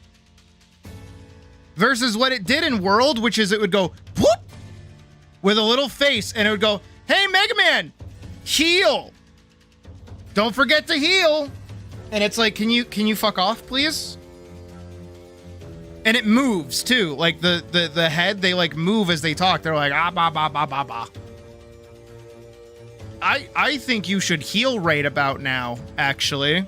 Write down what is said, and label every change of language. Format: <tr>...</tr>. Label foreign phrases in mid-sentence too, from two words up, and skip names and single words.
<en>Versus what it did in World, which is it would go whoop with a little face, and it would go, "Hey, Mega Man, heal. Don't forget to heal." And it's like, can you fuck off, please? And it moves too. Like the head, they like move as they talk. They're like, ah, ba, ba, ba, ba, ba. I think you should heal right about now, actually.</en>